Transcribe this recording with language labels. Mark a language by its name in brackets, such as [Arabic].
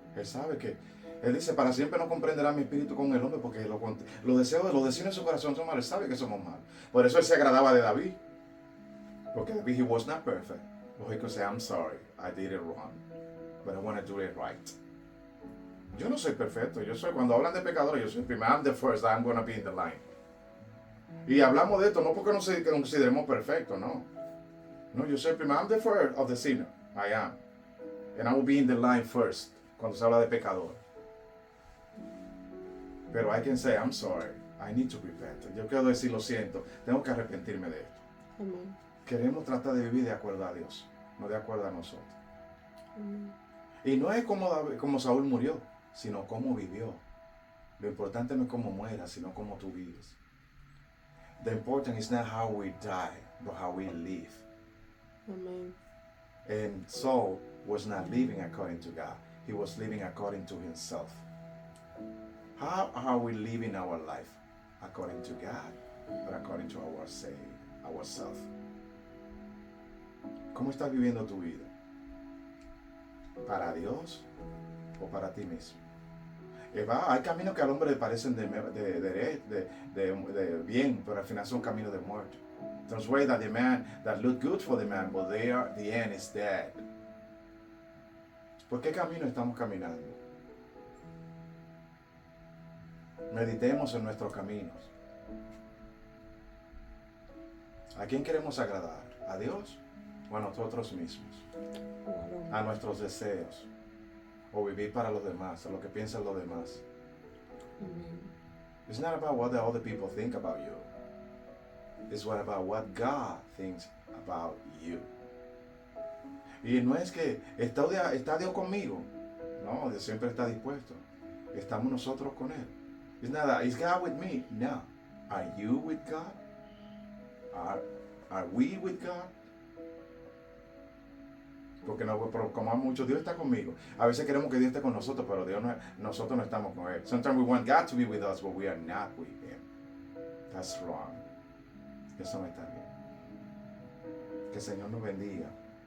[Spanish] Él sabe que Él dice, para siempre no comprenderá mi espíritu con el hombre, porque los deseos de su corazón son malos. Él sabe que somos malos. Por eso Él se agradaba de David. Porque [English] David, he was not perfect. But he could say, I'm sorry, I did it wrong. But I want to do it right. [Spanish] Yo no soy perfecto. Cuando hablan de pecadores, yo soy el primero. [English] I'm the first, I'm going to be in the line. [Spanish] Y hablamos de esto, no porque nos consideremos perfectos, no. No, yo soy el primero. [English] I'm the first of the sinner. I am. And I will be in the line first. [Spanish] Cuando se habla de pecador. Pero [English] I can say, I'm sorry, I need to repent. [Spanish] Yo quiero decir, lo siento, tengo que arrepentirme de esto. Amén. Queremos tratar de vivir de acuerdo a Dios, no de acuerdo a nosotros. Amén. Y no es como Saúl murió, sino cómo vivió. Lo importante no es cómo mueras, sino cómo tú vives. [English] The important is not how we die, but how we live. [Spanish] Amén. [English] And Saul was not living according to God. He was living according to himself. How are we living our life? According to God, but according to ourselves. [Spanish] ¿Cómo estás viviendo tu vida? ¿Para Dios o para ti mismo? Hay caminos que al hombre le parecen de bien, pero al final son caminos de muerte. [English] There's ways that look good for the man, but the end is dead. [Spanish] ¿Por qué camino estamos caminando? Meditemos en nuestros caminos. ¿A quién queremos agradar? ¿A Dios o a nosotros mismos? ¿A nuestros deseos? ¿O vivir para los demás, a lo que piensan los demás? [English] It's not about what the other people think about you. It's about what God thinks about you. [Spanish] Y no es que está Dios conmigo. No, Dios siempre está dispuesto. Estamos nosotros con Él. [English] It's not that, is God with me? No. Are you with God? Are we with God? [Spanish] Porque como mucho Dios está conmigo. A veces queremos que Dios esté con nosotros, pero nosotros no estamos con Él. [English] Sometimes we want God to be with us, but we are not with Him. That's wrong. [Spanish] Eso no está bien. Que el Señor nos bendiga.